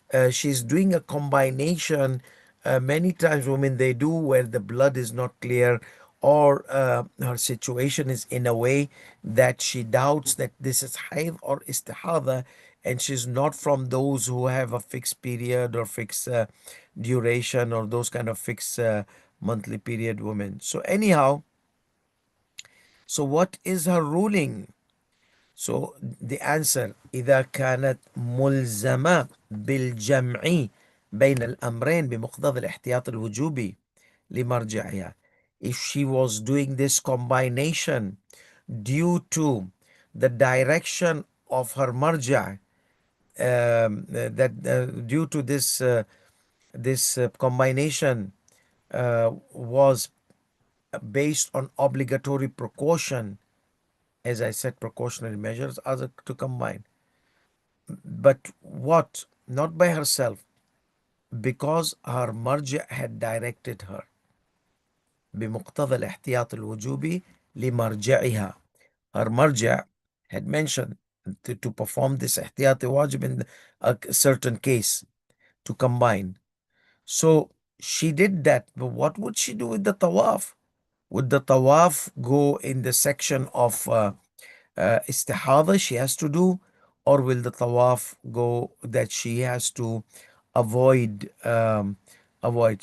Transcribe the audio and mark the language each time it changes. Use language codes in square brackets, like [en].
[en] She's doing a combination. Many times women, they do where the blood is not clear, or her situation is in a way that she doubts that this is haid or istihada, and she's not from those who have a fixed period or fixed duration, or those kind of fixed monthly period women. So anyhow, so what is her ruling? So the answer: [ar] إذا كانت ملزمة بالجمع بين الأمرين بمقتضى الاحتياط الوجوبي لمرجعها. [en] If she was doing this combination due to the direction of her marja, that due to this combination was based on obligatory precaution, as I said, precautionary measures are to combine. But what? Not by herself, because her marja had directed her. [ar] بمقتضى الاحتياط الوجوبي لمرجعها. [en] Her marja had mentioned to perform this ihtiyati wajib in a certain case, to combine. So she did that, but what would she do with the tawaf? Would the tawaf go in the section of istihada she has to do, or will the tawaf go that she has to avoid avoid?